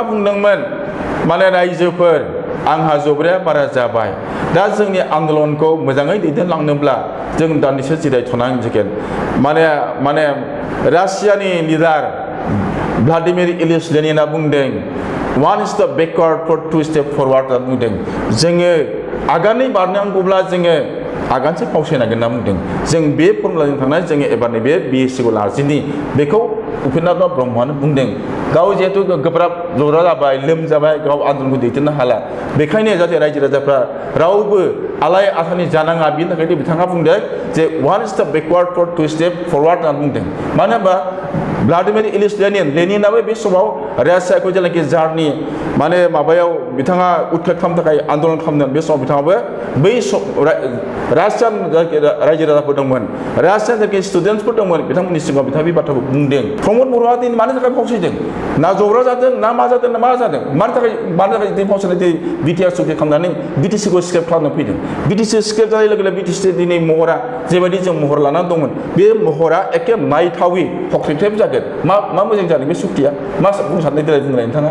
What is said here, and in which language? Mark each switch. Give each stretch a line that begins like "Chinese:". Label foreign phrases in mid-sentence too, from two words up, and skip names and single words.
Bodo: बुंदोंमोन माने रायजोफोर आंहा जब्राया बारा जाबाय दा जोंनि आन्दोलनखौ मोजाङै दैदेनलांनोब्ला जों दान्दिसे जिरायथ'नांसिगोन माने रासियानि लिडार भ्लादिमिर इलिच लेनिनआ बुंदों
English: 1 step backward for 2 step forward
Bodo: होनना बुंदों जोङो आगानै बारनांगौब्ला जोङो आगानसे फावसायनांगोन होनना बुंदों जों बे फर्मुलाजों थांनाय जोङो एबार नैबे BSc लाजिनि बेखौ उपेन्द्र नाथ ब्रह्मआनो बुंदों गाव जिहेतु गोब्राब जरा जाबाय लोमजाबाय गाव आन्दोलनखौ दैदेननो हाला बेखायनो जाहाथे रायजो राजाफ्रा रावबो आलाय आथानि जानाङा बिनि थाखायनो बिथाङा बुंदों जे one
English: step backward for two step forward
Bodo: होनना बुंदों मानो होनबा व्लादिमिर इलिच लेनिनाबो बे समाव रासियाखौ जेनाखि जारनि माने माबायाव बिथाङा उदखार खालामनो थाखाय आन्दोलन खालामदों बे समाव बिथाङाबो बै रासियान रायजो राजाफोर दंमोन रासियान जायखि स्टुडेन्टसफोर दंमोन बिथांमोननि सिगाङाव बिथाङा बे बाथ्राखौ बुंदों प्रमद बर'आ दिनै मानि थाखाय फावसायदों ना जब्रा जादों ना मा जादों ना मा जादों मानि थाखाय दिनै फावसायनाय दिनै बिटिआर सुक्ति खालामनानै बिटिसिखौ स्क्रेप खालामनो फैदों बिटिसि स्क्रेप जानाय लोगो लोगो बिटिसि दिनै महरा जेबायदि जों महर लानानै दंमोन बे महरा एखे नायथावि हख्रेबथेब जागोन मा मोजां जादों बे सुक्तिया मा बुंनो सानदों देलाय बुंलाय नोंथाङा